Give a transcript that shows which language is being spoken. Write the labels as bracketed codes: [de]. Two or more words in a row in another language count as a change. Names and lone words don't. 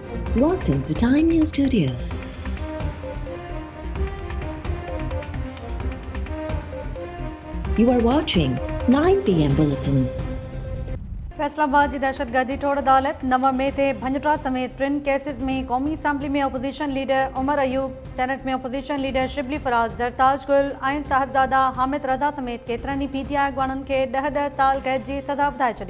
[en] Welcome to Time News Studios. You are watching 9 PM Bulletin. [sd] फैसलाबाद जी दहशतगर्दी टोड़ अदालत 9 मई ते भंजट्रा समेत 3 केसिस में कौमी असम्बली में अपोजिशन लीडर उमर अयूब, सेनेट में अपोजिशन लीडर शिबली फराज, जरताज गुल ऐं साहिबजादा हामिद रज़ा समेत केतिरनि PTI अॻवाननि खे 10 साल कैद जी सज़ा ॿुधाए छॾी।